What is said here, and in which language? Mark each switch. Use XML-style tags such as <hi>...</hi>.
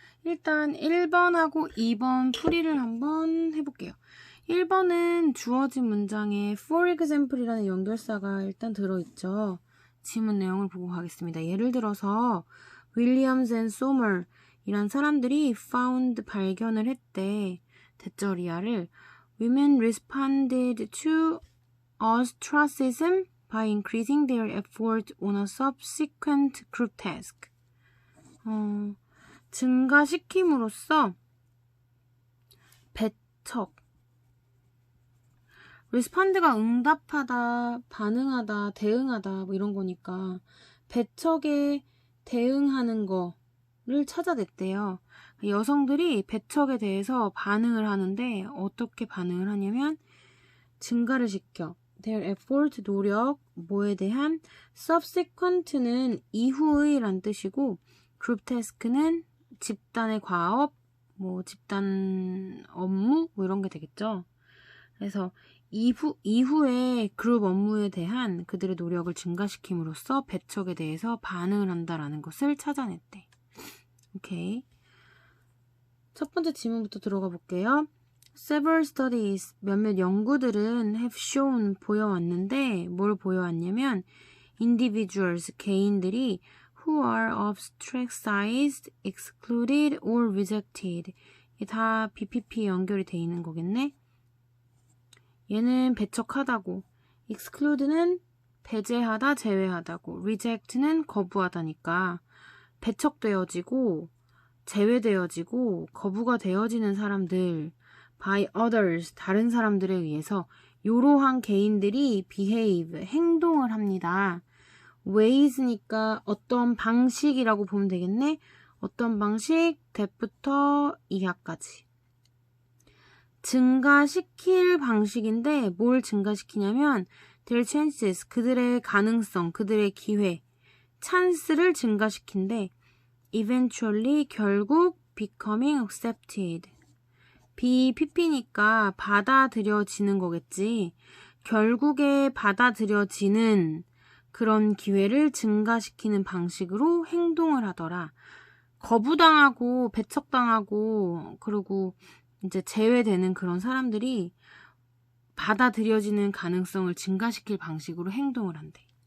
<ko>일단 1번하고 2번 풀이를 한번 해볼게요. 1번은 주어진 문장에 for example 이라는 연결사가 일단 들어있죠. 지문 내용을 보고 가겠습니다. 예를 들어서 Williams and Sommer 이란 사람들이 found 발견을 했대. 대절이야를</ko> <en>Women responded to ostracism by increasing their effort on a subsequent group task.</en> <ko>증가시킴으로써 배척 respond가 응답하다, 반응하다, 대응하다 뭐 이런 거니까 배척에 대응하는 거를 찾아냈대요. 여성들이 배척에 대해서 반응을 하는데 어떻게 반응을 하냐면 증가를 시켜.</ko> <en>their effort,</en> <ko>노력, 뭐에 대한 subsequent는 이후의 란 뜻이고 group task는 집단의 과업, 뭐 집단 업무 뭐 이런 게 되겠죠. 그래서 이후에 그룹 업무에 대한 그들의 노력을 증가시킴으로써 배척에 대해서 반응을 한다라는 것을 찾아냈대. 오케이. 첫 번째 지문부터 들어가 볼게요.</ko> <en>Several studies,</en> <ko>몇몇 연구들은</ko> <en>have shown,</en> <ko>보여왔는데 뭘 보여왔냐면</ko> <en>individuals,</en> <ko>개인들이</ko> <en>who are ostracized, excluded, or rejected.</en> <ko>이게 다 BPP 연결이 돼 있는 거겠네. 얘는 배척하다고, exclude는 배제하다, 제외하다고, reject는 거부하다니까 배척되어지고 제외되어지고 거부가 되어지는 사람들</ko> <en>by others,</en> <ko>다른 사람들에 의해서 이러한 개인들이 behave, 행동을 합니다. ways니까 어떤 방식이라고 보면 되겠네. 어떤 방식, that부터 이하까지. 증가시킬 방식인데 뭘 증가시키냐면</ko> <en>their chances,</en> <ko>그들의 가능성, 그들의 기회, 찬스를 증가시킨대.</ko> <en>eventually,</en> <ko>결국</ko> <en>becoming accepted.</en> <ko>BPP니까 받아들여지는 거겠지. 결국에 받아들여지는 그런 기회를 증가시키는 방식으로 행동을 하더라. 거부당하고 배척당하고 그리고 이제 제외되는 그런 사람들이 받아들여지는 가능성을 증가시킬 방식으로 행동을 한대.</ko>